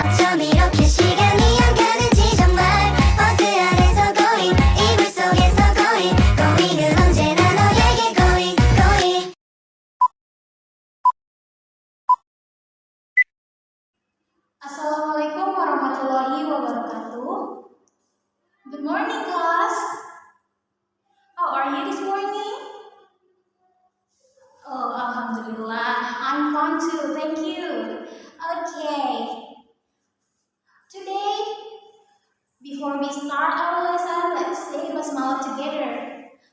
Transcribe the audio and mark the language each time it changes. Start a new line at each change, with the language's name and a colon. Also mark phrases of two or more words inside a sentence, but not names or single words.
Korean: 밤 이렇게 시간이 안 가는지 정말 버스 안에서 going 이불 속에서 going은 언제나 너에게 going
Arabic: السلام عليكم ورحمة الله وبركاته.
English: Good morning, class. How are you this morning? Oh, alhamdulillah. I'm fine too. Thank you. Okay. Today, before we start our lesson, let's say basmalah together.